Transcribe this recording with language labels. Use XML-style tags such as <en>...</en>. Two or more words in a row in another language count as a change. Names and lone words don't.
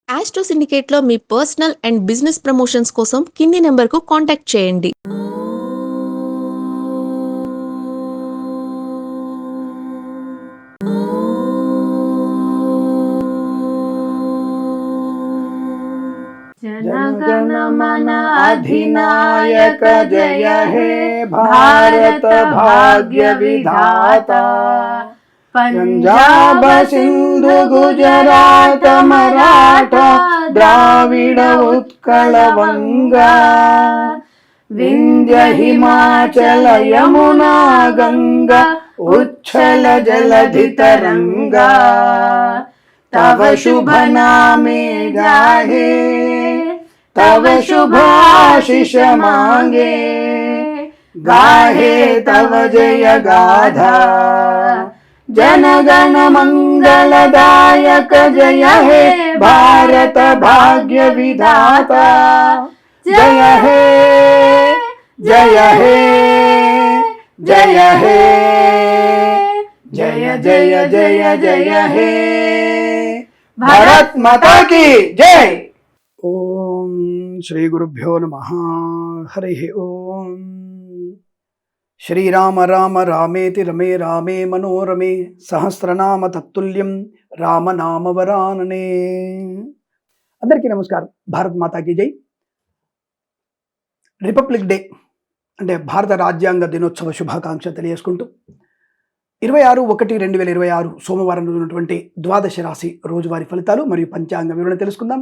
<te>ఆస్ట్రో సిండికేట్లో మీ</te> <en>personal and business promotions</en> <te>కోసం కింది నెంబర్కు కాంటాక్ట్ చేయండి.</te> <bn>জনগণ মন অধিনায়ক জয় হে ভারত ভাগ্য বিধাতা। পাঞ্জাব সিন্ধু গুজরাট মরাঠা দ্রাবিড় উৎকল বঙ্গ বিন্ধ্য হিমাচল যমুনা গঙ্গা উচ্ছল জলধি তরঙ্গ। তব শুভ নামে গাহে তব শুভ আশিস মাগে গাহে তব জয় গাথা। জনগণ মঙ্গলদায়ক জয় হে ভারত ভাগ্য বিধাতা। জয় হে জয় হে জয় হে জয় জয় জয় জয় হে</bn> <hi>भारत माता की जय।</hi> <sa>ओम श्री गुरुभ्यो नमः। हरि ओम। श्रीराम राम रामेति रमे रामे मनोरमे सहस्रनाम तत्तुल्यं रामनाम वरानने।</sa> <te>అందరికీ నమస్కారం.</te> <hi>भारत माता की जय.</hi> <te>రిపబ్లిక్ డే అంటే భారత రాజ్యాంగ దినోత్సవ శుభాకాంక్ష తెలియజేసుకుంటూ 26/1/2026 సోమవారం రోజు ఉన్నటువంటి ద్వాదశ రాశి రోజువారీ ఫలితాలు మరియు పంచాంగ వివరణ తెలుసుకుందాం.</te>